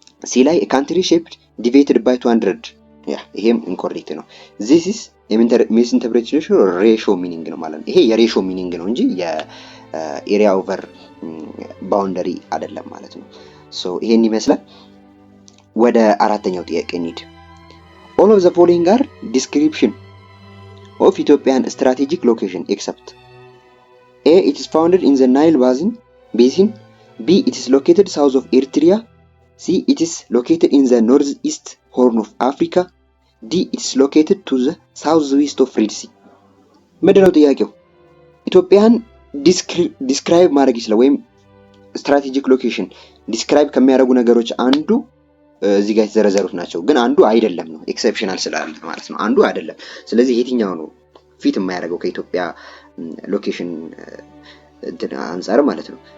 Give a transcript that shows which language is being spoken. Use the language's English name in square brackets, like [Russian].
[Amharic] ሲ ላይ ካንትሪ ሼፕድ ዲቫይድድ ባይ 200 ይሄም ኢንኮሬክት ነው። [English] this is misinterpretation [Amharic] ሬሾ ሚኒንግ ነው ማለት ነው። ይሄ የሬሾ ሚኒንግ ነው እንጂ የኤሪያ ኦቨር ባውንደሪ አይደለም ማለት ነው። ሶ ይሄን ይመስላል። ወደ አራተኛው ጥያቄ እንሂድ። [English] all of the following are description of Ethiopian strategic location except A, it is founded in the Nile basin. B, it is located south of Eritrea. C, it is located in the northeast horn of Africa. D, it is located to the southwest of Red Sea. [Amharic] ምንድነው ጥያቄው? ኢትዮጵያን ዲስክራይብ ማድረግ ይችላል ወይም ስትራቴጂክ ሎኬሽን ዲስክራይብ ከሚያደርጉ ነገሮች አንዱ እዚህ ጋር የተዘረዘሩት ናቸው። ግን አንዱ አይደለም ነው ኤክሰፕሽናል ስላለ ማለት ነው። አንዱ አይደለም። ስለዚህ የትኛው ነው ፊት የማያደርገው ከኢትዮጵያ ሎኬሽን አንፃር ማለት ነው?